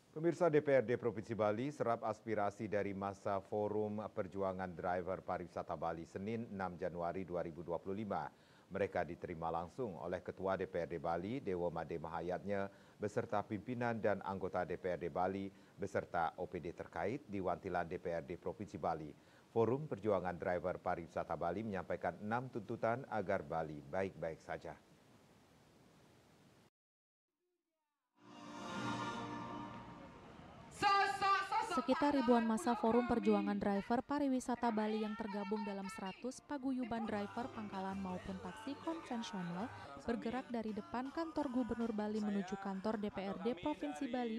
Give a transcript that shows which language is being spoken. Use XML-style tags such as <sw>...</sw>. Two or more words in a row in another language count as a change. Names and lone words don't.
<id>Pemirsa DPRD Provinsi Bali serap aspirasi dari masa Forum Perjuangan Driver Pariwisata Bali Senin 6 Januari 2025. Mereka diterima langsung oleh Ketua DPRD Bali, Dewo Made Mahayatnya, beserta pimpinan dan anggota DPRD Bali, beserta OPD terkait di Wantilan DPRD Provinsi Bali. Forum Perjuangan Driver Pariwisata Bali menyampaikan 6 tuntutan agar Bali baik-baik saja. Sekitar ribuan massa Forum Perjuangan Driver Pariwisata Bali yang tergabung dalam 100 paguyuban driver pangkalan maupun taksi konvensional bergerak dari depan kantor Gubernur Bali menuju kantor DPRD Provinsi Bali.</id>